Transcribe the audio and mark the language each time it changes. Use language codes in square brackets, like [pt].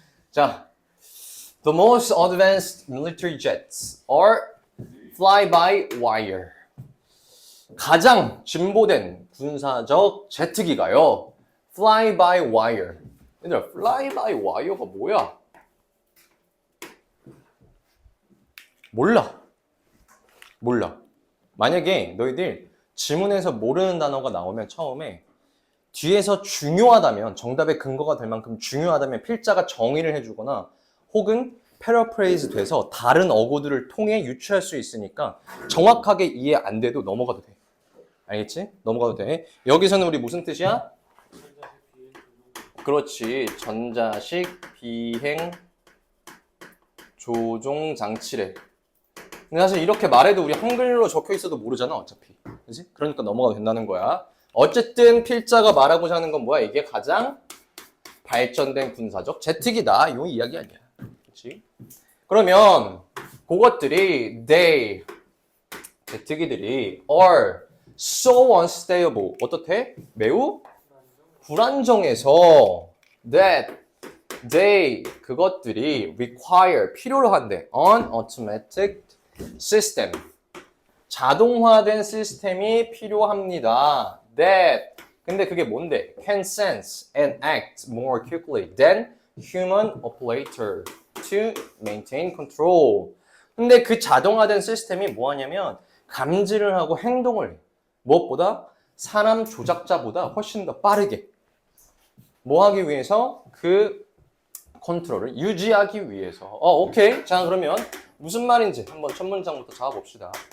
[en] 자, the most advanced military jets are fly-by-wire. [ko] 가장 진보된 군사적 제트기가요. fly-by-wire. 얘들아, fly-by-wire가 뭐야? 몰라. 만약에 너희들 지문에서 모르는 단어가 나오면 처음에 뒤에서 중요하다면 정답의 근거가 될 만큼 중요하다면 필자가 정의를 해주거나 혹은 패러프레이즈 돼서 다른 어구들을 통해 유추할 수 있으니까 정확하게 이해 안 돼도 넘어가도 돼. 알겠지? 넘어가도 돼. 여기서는 우리 무슨 뜻이야? 그렇지. 전자식 비행 조종 장치래. 근데 사실 이렇게 말해도 우리 한글로 적혀 있어도 모르잖아, 어차피. 그치? 그러니까 넘어가도 된다는 거야. 어쨌든 필자가 말하고자 하는 건 뭐야? 이게 가장 발전된 군사적 제트기다. 이 이야기 아니야. 그치? 그러면 그것들이 [en] they [ko] 제트기들이 [en] are so unstable. [ko] 어떻대? 매우 불안정해서 [en] that they [ko] 그것들이 [en] require [ko] 필요로 한대 [en] an automatic system. [ko] 자동화된 시스템이 필요합니다. [en] That [ko] 근데 그게 뭔데? [en] Can sense and act more quickly than human operator to maintain control. [ko] 근데 그 자동화된 시스템이 뭐 하냐면 감지를 하고 행동을 해. 무엇보다 사람 조작자보다 훨씬 더 빠르게 뭐 하기 위해서 그 컨트롤을 유지하기 위해서. 오케이. 자, 그러면 무슨 말인지 한번 첫 문장부터 잡아봅시다.